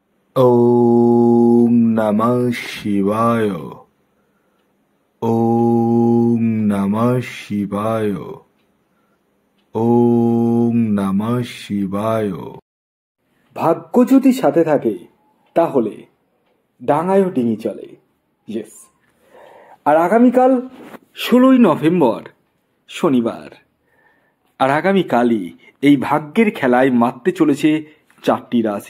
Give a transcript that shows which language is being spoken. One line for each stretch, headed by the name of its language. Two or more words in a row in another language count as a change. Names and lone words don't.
Sanskrit: ओम नमः शिवाय। ओम नमः शिवाय। ओम नमः शिवाय।
Bangla: ভাগ্য যদি সাথে থাকে তাহলে ডাঙায়ও ডিঙি চলে। ইয়েস। আর আগামীকাল 16ই নভেম্বর শনিবার। আর আগামীকালই এই ভাগ্যের খেলায় মারতে চলেছে 4টি রাশি।